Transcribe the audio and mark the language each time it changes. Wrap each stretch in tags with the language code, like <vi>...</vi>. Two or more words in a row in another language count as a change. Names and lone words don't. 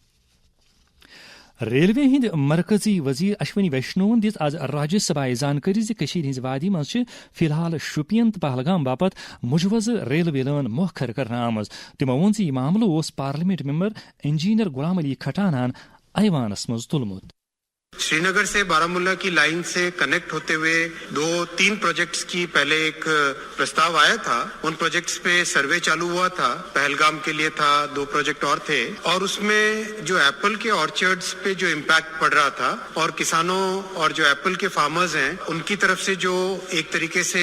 <ks>ریلوے ہند مرکزی وزیر اشونی ویشنوون دِژ آز راجیہ سبھایہ زانکٲری زِ کٔشیٖرِ ہٕنٛزِ وادی منٛز چھِ فی الحال شُپین تہٕ پہلگام باپت مجوزٕ ریلوے لٲن مۄخر کرنہٕ آمٕژ. تِمو ووٚن زِ یہِ معاملہٕ اوس پارلِمیٹ ممبر انجینئر غلام علی کھٹانہن ایوانس منٛز تُلمُت.</ks> <hi>श्रीनगर से बारामूला की लाइन से कनेक्ट होते हुए 2-3 प्रोजेक्ट्स की पहले एक प्रस्ताव आया था। उन प्रोजेक्ट्स पे सर्वे चालू हुआ था। पहलगाम के लिए था, 2 प्रोजेक्ट और थे, और उसमें जो एप्पल के ऑर्चर्ड्स पे जो इम्पैक्ट पड़ रहा था और किसानों और जो एप्पल के फार्मर्स हैं उनकी तरफ से जो एक तरीके से</hi>